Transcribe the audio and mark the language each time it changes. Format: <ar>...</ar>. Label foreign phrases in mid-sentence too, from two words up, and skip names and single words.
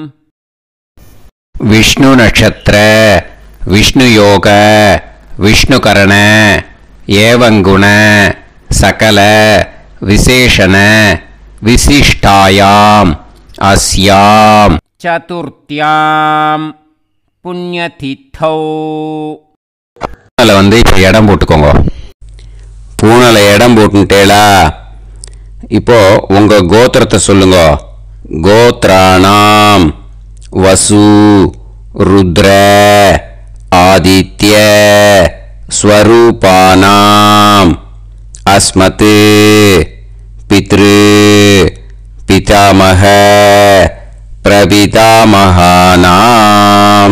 <sa>विष्णु नक्षत्र विष्णु योग विष्णुकरण एवं गुण सकल विशेषण विशिष्टायाम् अस्यां चतुर्थ्यां पुण्यतिथौ.</sa> <ta>பூனலை இப்போ இடம் போட்டுக்கோங்க. பூனலை இடம் போட்டுட்டேலா. இப்போ உங்க கோத்திரத்தை சொல்லுங்க.</ta> <sa>गोत्राणां वसु रुद्र आदित्य स्वरूपाणां अस्मत् पितृ पितामह प्रपितामहानाम्.</sa>